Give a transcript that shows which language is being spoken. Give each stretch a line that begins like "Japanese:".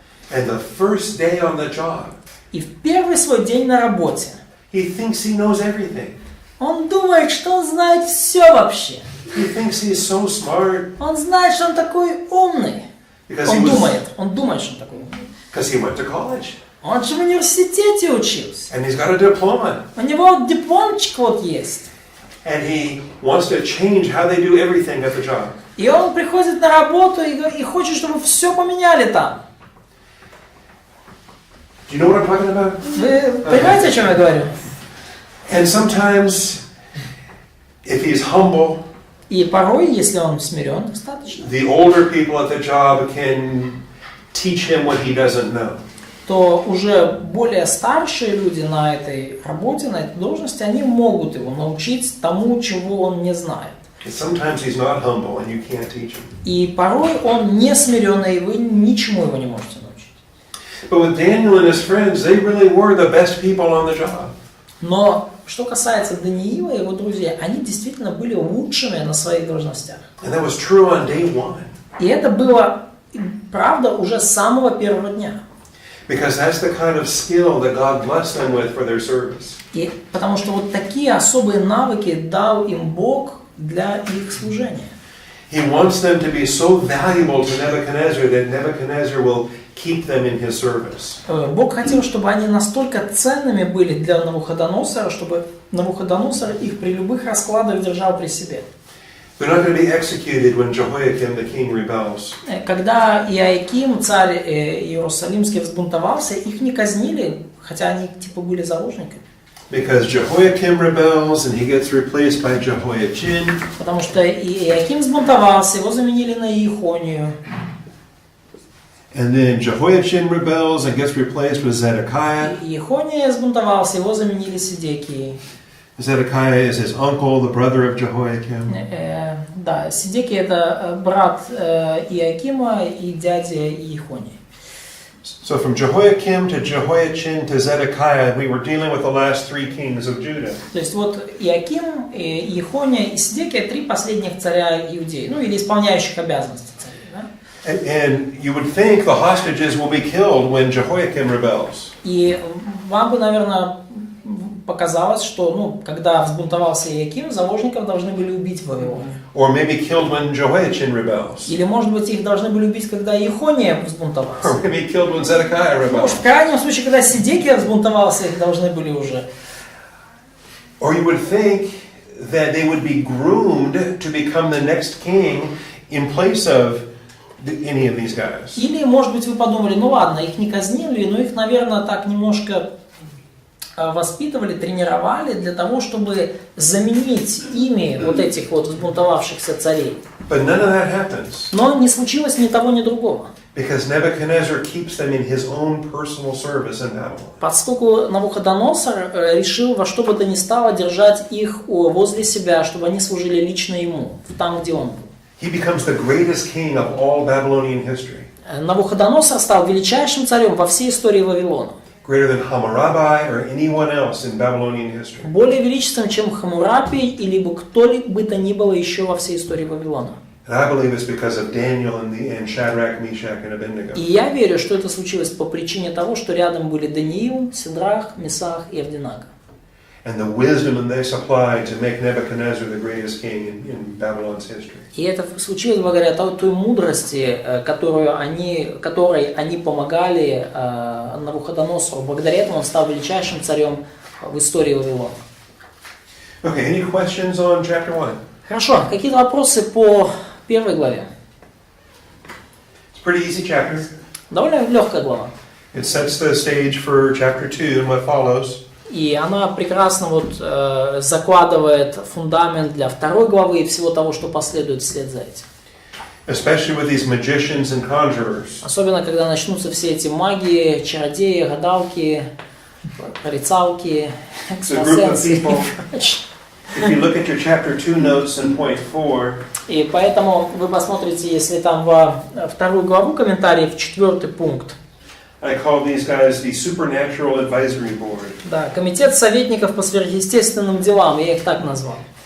English: And the first day on the job,
Russian: И в первый свой день на работе
English: he thinks he knows everything.
Russian: он думает, что он знает все вообще.
English: He thinks he's so smart.
Russian: Он знает, что он такой умный. Он думает, что он такой умный.
English: Because he went to college.
Russian: Он же в университете учился.
English: And he's got a diploma.
Russian: У него вот дипломчик вот есть.
English: And he wants to change how they do everything at the job.
Russian: И он приходит на работу и хочет, чтобы все поменяли там.
English: Do you know what I'm talking about?
Russian: Вы понимаете, о чем я говорю?
English: And sometimes, if he's humble,
Russian: И порой, если он смирен достаточно,
English: the older people at the job can teach him what he doesn't know.
Russian: то уже более старшие люди на этой работе, на этой должности, они могут его научить тому, чего он не знает.
English: And sometimes he's not humble and you can't teach him.
Russian: И порой он не смиренный, и вы ничему его не можете научить.
English: But with Daniel and his friends, they really were the best people on the job.
Russian: Но что касается Даниила и его друзей, они действительно были лучшими на своих должностях.
English: And that was true on day one.
Russian: И это было правда уже с самого первого дня.
English: Because that's the kind of skill that God blessed them with for their service.
Russian: И потому что вот такие особые навыки дал им Бог для их служения.
English: He wants them to be so valuable to Nebuchadnezzar that Nebuchadnezzar will keep them in his service.
Russian: Бог хотел, чтобы они настолько ценными были для Навуходоносора, чтобы Навуходоносор их при любых раскладах держал при себе.
English: They're not going to be executed when Jehoiakim the king rebels.
Russian: Когда Иоаким, царь Иерусалимский, взбунтовался, их не казнили, хотя они типа были заложниками.
English: Because Jehoiakim rebels and he gets replaced by Jehoiachin.
Russian: Потому что Иоаким взбунтовался, его заменили на Иехонию.
English: And then Jehoiachin rebels and gets replaced with Zedekiah.
Russian: Иехония взбунтовался, его заменили Сидекией.
English: Zedekiah is his uncle, the brother of Jehoiakim.
Russian: Да, Сидекий это брат Иоакима и дядя Иехонии.
English: So from Jehoiakim to Jehoiachin to Zedekiah, we were dealing with the last three kings of Judah.
Russian: То есть вот Иоаким, Иехония и Сидекия три последних царя Иудеи, ну или исполняющих обязанности царей, да?
English: And you would think the hostages will be killed when Jehoiakim rebels.
Russian: И вам бы, наверное, показалось, что, когда взбунтовался Иоаким, заложников должны были убить в Вавилоне.
English: Or maybe killed when Jehoiachin rebels.
Russian: Или, может быть, их должны были убить, когда Иехония взбунтовался.
English: Or maybe killed when Zedekiah rebels.
Russian: Может, в крайнем случае, когда Сидекия взбунтовался, их должны были уже.
English: Or you would think that they would be groomed to become the next king in place of any of these guys.
Russian: Или, может быть, вы подумали, ладно, их не казнили, но их, наверное, так немножко воспитывали, тренировали для того, чтобы заменить ими вот этих вот взбунтовавшихся царей.
English: But none of that happens.
Russian: Но не случилось ни того, ни другого.
English: Because Nebuchadnezzar keeps them in his own personal service in Babylon.
Russian: Поскольку Навуходоносор решил во что бы то ни стало держать их возле себя, чтобы они служили лично ему, там, где он был.
English: He becomes the greatest king of all Babylonian history.
Russian: Навуходоносор стал величайшим царем во всей истории Вавилона.
English: greater than Hammurabi or anyone else in Babylonian history.
Russian: более величественным, чем Хаммурапи или кто бы то ни было еще во всей истории Вавилона.
English: And I believe it's because of Daniel and Shadrach, Meshach, and Abednego.
Russian: И я верю, что это случилось по причине того, что рядом были Даниил, Сидрах, Месах и Авдинага.
English: And the wisdom they supplied to make Nebuchadnezzar the greatest king in Babylon's history.
Russian: И это случилось благодаря той мудрости, которой они помогали Навуходоносору. Благодаря этому он стал величайшим царем в истории Вавилона.
English: Okay, any questions on chapter 1?
Russian: Хорошо, какие-то вопросы по первой главе?
English: It's a pretty easy chapter.
Russian: Довольно легкая глава.
English: It sets the stage for chapter 2 and what follows.
Russian: И она прекрасно закладывает фундамент для второй главы и всего того, что последует вслед за этим.
English: Especially with these magicians and conjurers.
Russian: Особенно, когда начнутся все эти магии, чародеи, гадалки, прорицалки, экстрасенсы и прочее.
English: If you look at your chapter 2 notes in point 4,
Russian: И поэтому вы посмотрите, если там во вторую главу комментариев, 4 пункт.
English: I call these guys the Supernatural Advisory Board.
Russian: Да, комитет советников по сверхъестественным делам, я их так назвал.